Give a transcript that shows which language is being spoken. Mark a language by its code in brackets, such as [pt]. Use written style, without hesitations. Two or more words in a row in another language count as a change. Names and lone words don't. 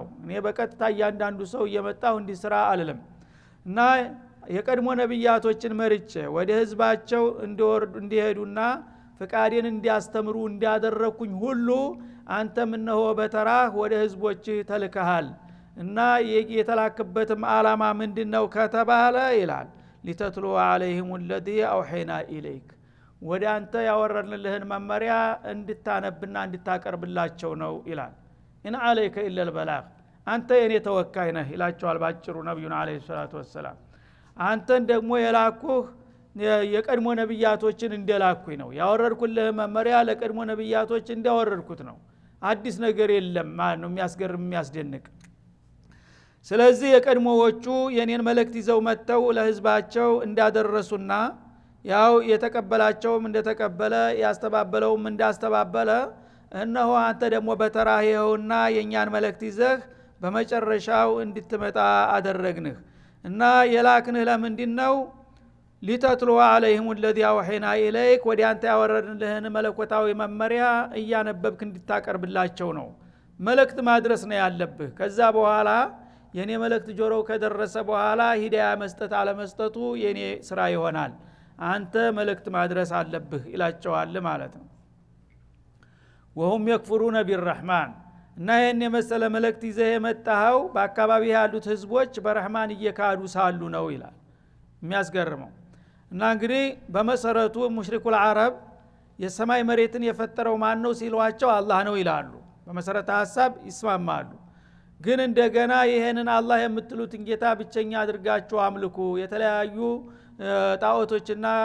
[am] እኔ በቀጥታ እያንዳንዱ ሰው እየመጣው እንዲስራ አልልም። እና የቀድሞ ነብያቶችን መርጬ ወደ ህዝባቸው እንዲሄዱና ፍቃዴን እንዲያስተምሩ እንዲያደረኩኝ ሁሉ አንተም እነሆ በተራህ ወደ ህዝቦች ተልከሃል። እና የተላከበትም ዓላማ ምንድነው ከተባለ ይላል [ar] لتتلو عليهم الذي أوحينا إليك [am] ወደ አንተ ያወረድንልህን መመሪያ እንድታነብና እንድታቀርብላቸው ነው ይላል። [ar] إن عليك إلا البلاغ [am] አንተ የኔ ተወካይ ነህ ይላቸዋል ባጭሩ ነብዩና [ar] عليه الصلاة وسلم። [am] አንተን ደግሞ የላኩህ የቀድሞ ነብያቶችን እንደላኩኝ ነው። ያወረድኩልህ መመሪያ ለቀድሞ ነብያቶች እንዳወረድኩት ነው። አዲስ ነገር የለም ማለት ነው። የሚያስገርም የሚያስደንቅ። ስለዚህ የቀድሞዎቹ የኔን መልእክት ይዘው መተው ለህዝባቸው እንዳደረሱና ያው የተቀበላቸውም እንደተቀበለ ያስተባበለውም እንዳስተባበለ እነሆ አንተ ደግሞ በተራህ ይኸውና የኛን መልእክት ይዘህ በመጨረሻው እንድትመጣ አደረግንህ። እና የላክንህ ለምንድነው? [ar] لتتلو عليهم الذي أوحينا إليك [am] ወደ አንተ ያወረድንልህን መለኮታዊ መመሪያ እያነበብክ እንድታቀርብላቸው ነው። መልእክት ማድረስ ነው ያለብህ። ከዛ በኋላ የኔ መልእክት ጆሮው ከደረሰ በኋላ ሂዳያ መስጠት አለመስጠቱ የኔ ስራ ይሆናል። አንተ መልእክት ማድረስ አለብህ ይላቸዋል ማለት ነው። [ar] وهم يكفرون بالرحمن [am] እና ይሄን የመሰለ መልእክት ይዘህ የመጣኸው በአካባቢ ያሉት ህዝቦች በረህማን እየካዱ ሳሉ ነው ይላል። የሚያስገርመው እና እንግዲህ በመሰረቱ [ar] مشركو العرب [am] የሰማይ መሬትን የፈጠረው ማን ነው ሲሏቸው አላህ ነው ይላሉ። በመሰረተ ሐሳብ ይስማማሉ። ግን እንደገና ይሄንን አላህ የምትሉትን ጌታ ብቸኛ አድርጋችሁ አምልኩ፣ የተለያዩ ጣዖቶችና